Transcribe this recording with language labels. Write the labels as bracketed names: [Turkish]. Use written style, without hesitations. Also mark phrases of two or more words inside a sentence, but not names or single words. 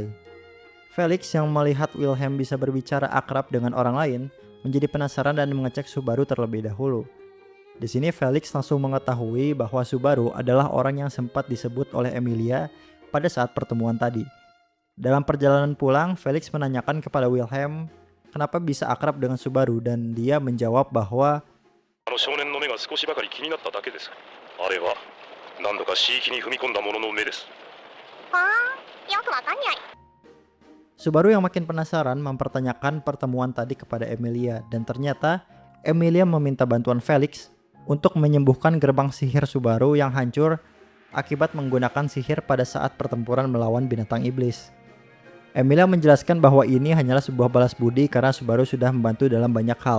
[Indonesian] Felix yang melihat Wilhelm bisa berbicara akrab dengan orang lain menjadi penasaran dan mengecek Subaru terlebih dahulu. Di sini Felix langsung mengetahui bahwa Subaru adalah orang yang sempat disebut oleh Emilia pada saat pertemuan tadi. Dalam perjalanan pulang, Felix menanyakan kepada Wilhelm kenapa bisa akrab dengan Subaru dan dia menjawab bahwa [Japanese] あの少年の目が少しばかり気になっただけです。あれは何度か私域に踏み込んだものの目です。はーん、よくわかんにゃい。 [Indonesian] Subaru yang makin penasaran mempertanyakan pertemuan tadi kepada Emilia, dan ternyata Emilia meminta bantuan Felix untuk menyembuhkan gerbang sihir Subaru yang hancur akibat menggunakan sihir pada saat pertempuran melawan binatang iblis. Emilia menjelaskan bahwa ini hanyalah sebuah balas budi karena Subaru sudah membantu dalam banyak hal.